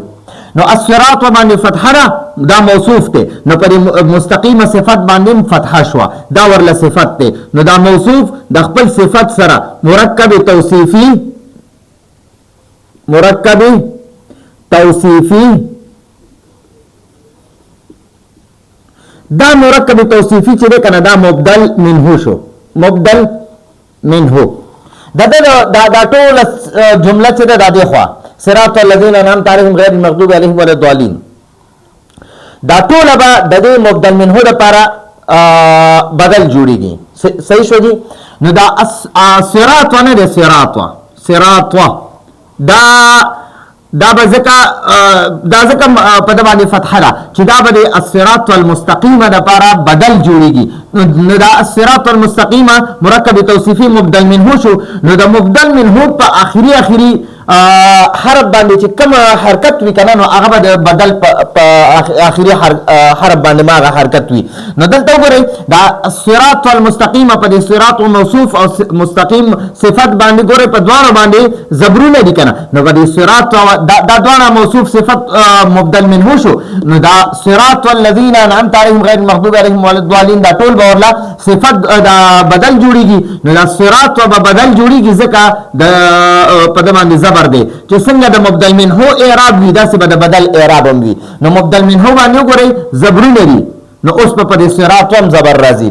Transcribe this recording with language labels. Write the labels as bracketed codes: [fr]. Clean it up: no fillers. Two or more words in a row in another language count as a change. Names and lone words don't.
[ps] نو الصراط باندې فتحه دا موصوف ته نو پر مستقیمه صفت باندې فتحه شو دا ورله صفت ته. نو دا موصوف د خپل صفت سره مرکب توصیفی دا مرکب توصیفی چې کنه دا مبدل منه شو. مبدل منه دا ټول جمله چې دا دی خو [ar] صراط الذين انعمت عليهم غير المغضوب عليهم ولا الضالين [ps] دا ټول به د دې مبدل منه لپاره بدل جوړیږي. صحیح شو جی. نو دا صراط نه ده صراط دا به ځکه په د باندې فتحه ده چې دا به د [ar] الصراط المستقیم [ps] لپاره بدل جوړیږي. نو دا [ar] الصراط المستقیم [ps] مرکب توصیفی مبدل منه شو. نو دا مبدل منه په اخري حرف باندې چې کوم حرکت وی کنه نو هغه به بدل په اخري حرف باندې ما هغه حرکت وی. نو دلته وګورئ دا [ar] الصراط المستقیم [ps] په دې صراط موصوف او مستقیم صفت باندې ګورئ په دوانو باندې زبرونه دي کنه. نو په دې صراط دا دوانه موصوف صفت مبدل منه شو. نو دا [ar] صراط الذين انعمت عليهم غير المغضوب عليهم ولا الضالين [ps] دا ټول باورلا صفت دا بدل جوړیږي. نو دا صراط به بدل جوړیږي ځکه د په د باندې زبر دی چې څنګه د مبدل منه اعراب وي داسې به د بدل اعراب هم وي. نو مبدل منه باندې وګورئ زبرونه دي نو اوس په دې صراط هم زبر راځي.